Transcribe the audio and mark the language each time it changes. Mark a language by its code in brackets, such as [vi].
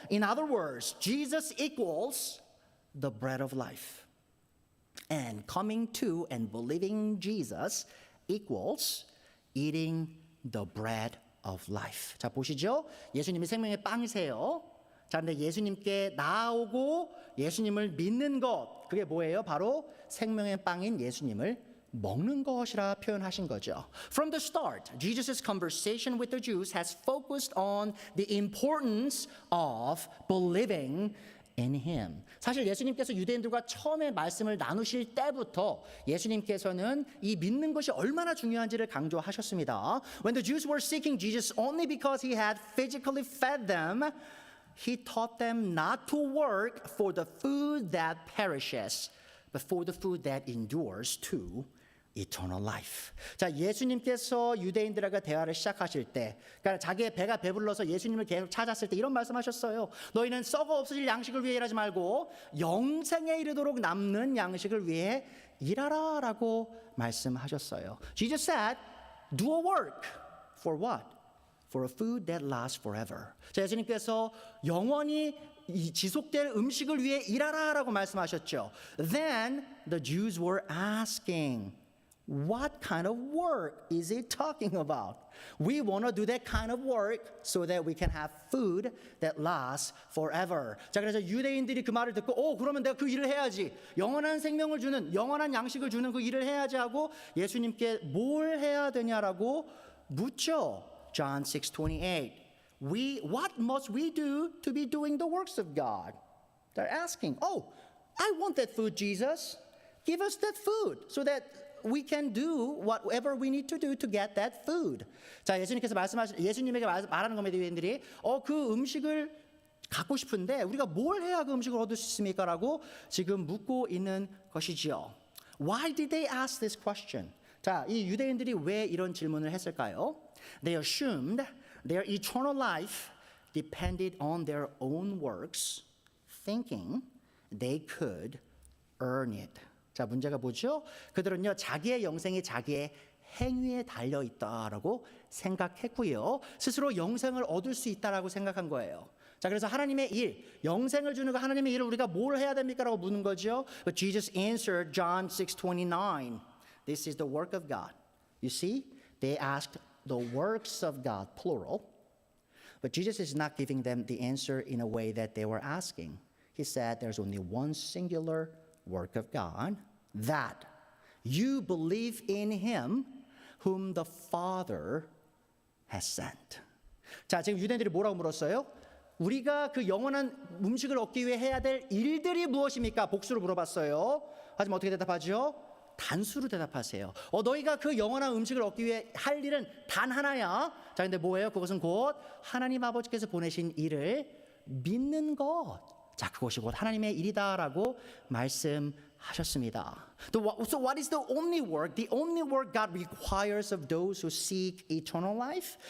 [en] In other words, Jesus equals the bread of life. And coming to and believing Jesus equals eating the bread of life. [ko] 자, 보시죠. 예수님이 생명의 빵이세요. 자, 근데 예수님께 나아오고 예수님을 믿는 것, 그게 뭐예요? 바로 생명의 빵인 예수님을 먹는 것이라 표현하신 거죠. [en] From the start, Jesus' conversation with the Jews has focused on the importance of believing in him. [ko] 사실 예수님께서 유대인들과 처음에 말씀을 나누실 때부터 예수님께서는 이 믿는 것이 얼마나 중요한지를 강조하셨습니다. [en] When the Jews were seeking Jesus only because he had physically fed them, he taught them not to work for the food that perishes, but for the food that endures to eternal life. [ko] 자, 예수님께서 유대인들과 대화를 시작하실 때, 그러니까 자기의 배가 배불러서 예수님을 계속 찾았을 때 이런 말씀하셨어요. 너희는 썩어 없어질 양식을 위해 일하지 말고 영생에 이르도록 남는 양식을 위해 일하라라고 말씀하셨어요. [en] Jesus said, do a work for what? For a food that lasts forever. [ko] 자, 예수님께서 영원히 지속될 음식을 위해 일하라라고 말씀하셨죠. [en] Then the Jews were asking, what kind of work is he talking about? We want to do that kind of work so that we can have food that lasts forever. [ko] 자, 그래서 유대인들이 그 말을 듣고, 그러면 내가 그 일을 해야지. 영원한 생명을 주는, 영원한 양식을 주는 그 일을 해야지 하고 예수님께 뭘 해야 되냐라고 묻죠. [en] John 6:28. What must we do to be doing the works of God? They're asking, I want that food, Jesus. Give us that food so that we can do whatever we need to do to get that food. [ko] 자, 예수님에게 말하는 겁니다, 유대인들이. 그 음식을 갖고 싶은데 우리가 뭘 해야 그 음식을 얻을 수 있습니까? 라고 지금 묻고 있는 것이지요. [en] Why did they ask this question? [ko] 자, 이 유대인들이 왜 이런 질문을 했을까요? [en] They assumed their eternal life depended on their own works thinking they could earn it. [ko] 자, 문제가 뭐죠? 그들은요, 자기의 영생이 자기의 행위에 달려 있다라고 생각했고요. 스스로 영생을 얻을 수 있다라고 생각한 거예요. 자, 그래서 하나님의 일, 영생을 주는 그 하나님의 일을 우리가 뭘 해야 됩니까라고 묻는 거죠. [en] But Jesus answered John 6:29. This is the work of God. You see, they asked the works of God, plural. But Jesus is not giving them the answer in a way that they were asking. He said there's only one singular work of God, that you believe in him whom the Father has sent. [ko] 자, 지금 유대인들이 뭐라고 물었어요? 우리가 그 영원한 음식을 얻기 위해 해야 될 일들이 무엇입니까? 복수로 물어봤어요. 하지만 어떻게 대답하죠? 단수로 대답하세요. 너희가 그 영원한 음식을 얻기 위해 할 일은 단 하나야. 자, 근데 뭐예요? 그것은 곧 하나님 아버지께서 보내신 일을 믿는 것. 자, 그것이 곧 하나님의 일이다라고 말씀하셨습니다. [en] So what is the only work? The only work God requires of those who seek eternal life?